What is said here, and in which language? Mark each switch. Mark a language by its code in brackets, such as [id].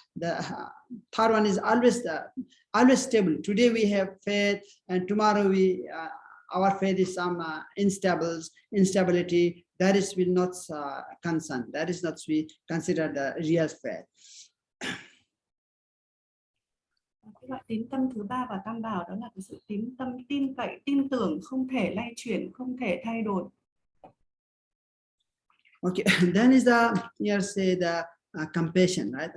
[en] The third one is always stable. Today we have faith, and tomorrow our faith is some instability. That is will not concern. That is not we consider the real faith. [vi] Cái loại tín tâm thứ ba và tam bảo đó là cái sự tín tâm tin cậy, tin tưởng, không thể lay chuyển, không thể thay đổi. [en] Okay, then is the here say the compassion, right?